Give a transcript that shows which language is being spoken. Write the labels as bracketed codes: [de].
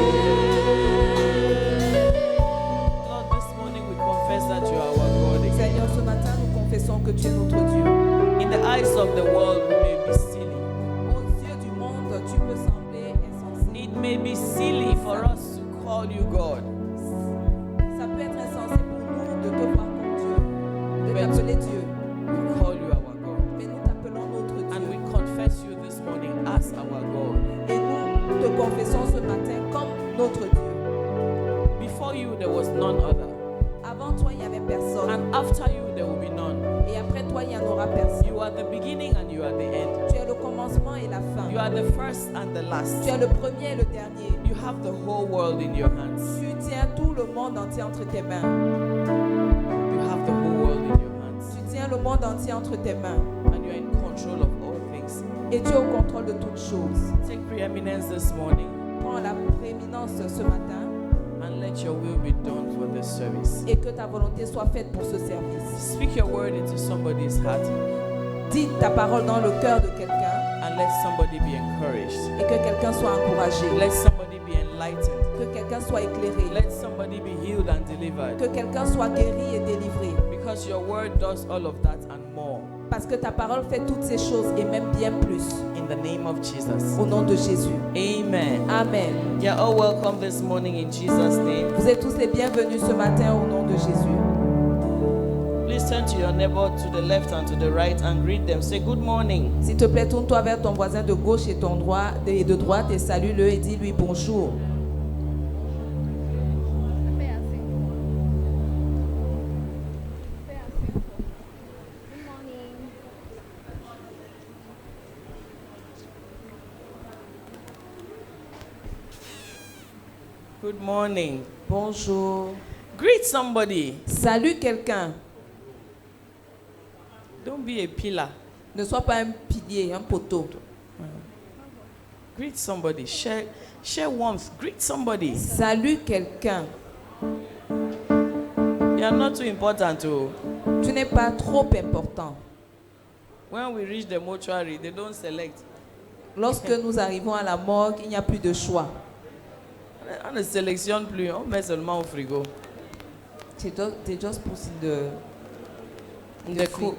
[en] Lord, this morning we confess that you are our God again. [fr] Seigneur, ce matin, nous confessons que tu es notre Dieu. [en] In the eyes of the world, we may be silly. [fr] Aux yeux du monde, tu peux sembler insensé. [en] It may be silly for us to call you God. [fr] Ça peut être insensé pour nous de te voir comme Dieu, de Mais t'appeler Dieu. [en] We call you our God. [fr] Mais nous t'appelons notre [en] And we [fr] Dieu. [en] confess you this morning as our God. [fr] Et nous te confessons ce matin comme notre Dieu. [en] Before you, there was none other. [fr] Avant toi, il n'y avait [en] after you there will be none. [fr] Et après toi, il n'y en aura personne. [en] You are the beginning and you are the end. [fr] Tu es le commencement et la fin. [en] You are the first and the last. [fr] Tu es le premier et le dernier. [en] You have the whole world in your hands. [fr] Tu tiens tout le monde entier entre tes mains. [en] You have the whole world in your hands. [fr] Tu tiens le monde entier entre tes mains. [en] And you are in control of all things. [fr] Et tu es au contrôle de toutes choses. [en] Take preeminence this morning [fr] Prends la prééminence ce matin [en] and let your will be done for this service. [fr] et que ta volonté soit faite pour ce service. [en] Speak your word into somebody's heart [fr] Dis ta parole dans le cœur de quelqu'un [en] and let somebody be encouraged. [fr] et que quelqu'un soit encouragé, [en] Let somebody be enlightened. [fr] que quelqu'un soit éclairé, [en] Let somebody be healed and delivered. [fr] que quelqu'un soit guéri et délivré. [en] Because your word does all of that and more. [fr] Parce que ta parole fait toutes ces choses et même bien plus. [en] In the name of Jesus. [fr] Au nom de Jésus. [en] Amen. [fr] Amen. [en] You're all welcome this morning in Jesus' name. [fr] Vous êtes tous les bienvenus ce matin au nom de Jésus. [en] Please turn to your neighbor to the left and to the right and greet them. Say good morning. [fr] S'il te plaît, tourne-toi vers ton voisin de gauche et de droite et salue-le et dis-lui bonjour. [en] Good morning. [fr] Bonjour. [en] Greet somebody. [fr] Salue quelqu'un. [en] Don't be a pillar. [fr] Ne sois pas un pilier, un poteau. [en] Greet somebody. Share warmth. Greet somebody. [fr] Salue quelqu'un. [en] You are not too important to. [fr] Tu n'es pas trop important. [en] When we reach the mortuary, they don't select. [fr] Lorsque nous arrivons à la morgue, il n'y a plus de choix. On ne sélectionne plus, on met seulement au frigo. [en] They just put in the fridge.